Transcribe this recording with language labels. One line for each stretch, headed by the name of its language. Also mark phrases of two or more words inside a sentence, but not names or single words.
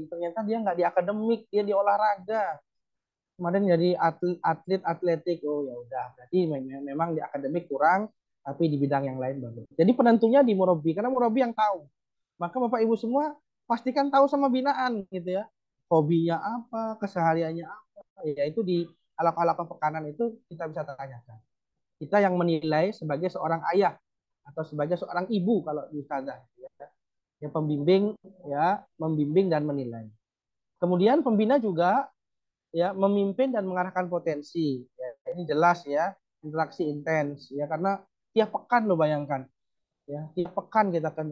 Indonesian: Ternyata dia nggak di akademik, dia di olahraga. Kemarin jadi atlet atletik. Oh ya udah, berarti memang di akademik kurang, tapi di bidang yang lain bagus. Jadi penentunya di murabi, karena murabi yang tahu. Maka Bapak Ibu semua pastikan tahu sama binaan gitu ya. Hobinya apa, kesehariannya apa. Ya itu di ala-ala pekanan itu kita bisa tanyakan. Kita yang menilai sebagai seorang ayah atau sebagai seorang ibu kalau di ustazah ya. Yang pembimbing ya, membimbing dan menilai. Kemudian pembina juga ya memimpin dan mengarahkan potensi. Ya, ini jelas ya, interaksi intens ya karena tiap pekan lo bayangkan ya, tiap pekan kita kan.